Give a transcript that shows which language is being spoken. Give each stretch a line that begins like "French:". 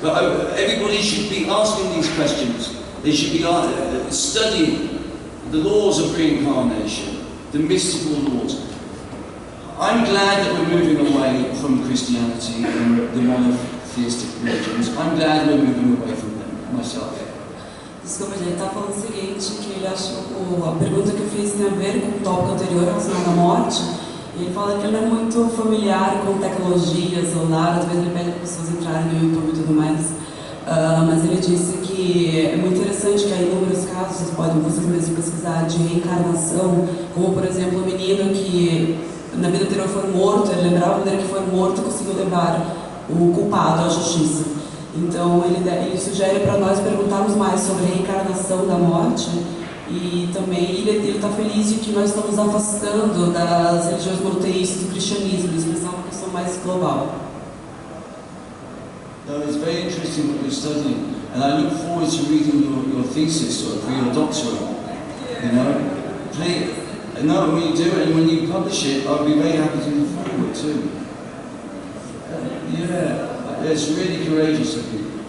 English: But everybody should be asking these questions. They should be studying the laws of reincarnation, the mystical laws. I'm glad that we're moving away from Christianity and the monotheistic religions. I'm glad we're moving away from them, myself.
Portuguese: Desculpa, ele está falando o seguinte, que ele acha a pergunta que eu fiz tem a ver com o tópico anterior relacionado à morte. E ele fala que ele não é muito familiar com tecnologias ou nada, às vezes ele pede para pessoas entrarem no YouTube e tudo mais. Mas ele disse que é muito interessante que há inúmeros casos, vocês mesmos pesquisar, de reencarnação, como por exemplo o menino que na vida anterior foi morto, ele lembrava dele que foi morto e conseguiu levar o culpado à justiça. Então ele sugere para nós perguntarmos mais sobre a reencarnação da morte, e também ele está feliz de que nós estamos afastando das religiões monoteístas do cristianismo, eles pensam uma questão mais global.
English: No, it's very interesting what you're studying, and I look forward to reading your thesis or for your doctorate. You know, please, no, when you do it and when you publish it, I'll be very happy to move forward too. Yeah, it's really courageous of you.